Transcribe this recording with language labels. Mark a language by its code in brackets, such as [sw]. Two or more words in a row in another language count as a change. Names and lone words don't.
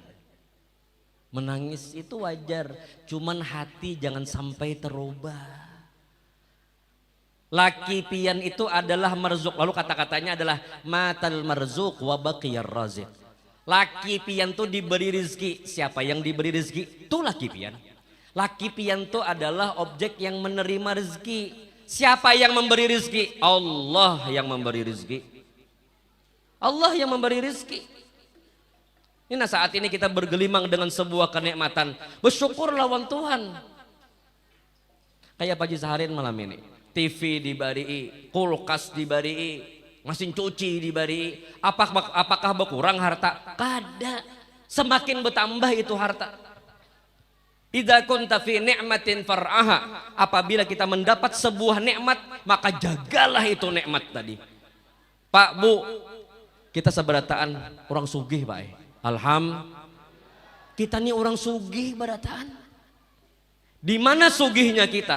[id] Menangis itu wajar, cuman hati jangan sampai terubah. Laki pian itu adalah marzuk, lalu kata-katanya adalah [ar] مات المرزوق وبقي الرازق. [id] Laki pian itu diberi rizki. Siapa yang diberi rizki? Itu laki pian. Laki pian itu adalah objek yang menerima rizki. Siapa yang memberi rizki? Allah yang memberi rizki. Allah yang memberi rizki. Ini saat ini kita bergelimang dengan sebuah kenikmatan. Bersyukur lawan Tuhan. Kayak Pak Haji Saharin malam ini. [bjn] TV dibari, kulkas dibari, mesin cuci dibari. [id] Apakah berkurang harta? Kada. Semakin bertambah itu harta. [ar] إذا كنت في نعمة فارعها. [id] Apabila kita mendapat sebuah nikmat, maka jagalah itu nikmat tadi. Pak, Bu, kita seberataan orang sugih, Pak. Kita nih orang sugih berataan. Di mana sugihnya kita?